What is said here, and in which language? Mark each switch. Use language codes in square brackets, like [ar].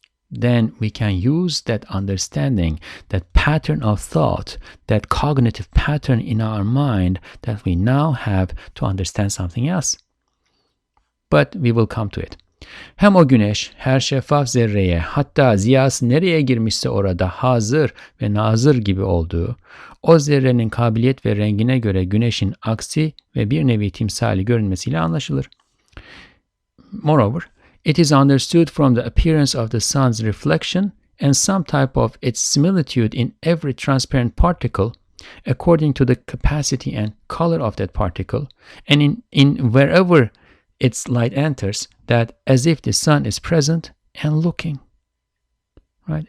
[en] Then we can use that understanding, that pattern of thought, that cognitive pattern in our mind that we now have to understand something else. But we will come to it. [tr] Hem o güneş her şeffaf zerreye, hatta ziyası nereye girmişse orada hazır ve nazır gibi olduğu, o zerrenin kabiliyet ve rengine göre güneşin aksi ve bir nevi timsali görünmesiyle anlaşılır. [en] Moreover, it is understood from the appearance of the sun's reflection and some type of its similitude in every transparent particle, according to the capacity and color of that particle, and in wherever its light enters, that as if the sun is present and looking. Right?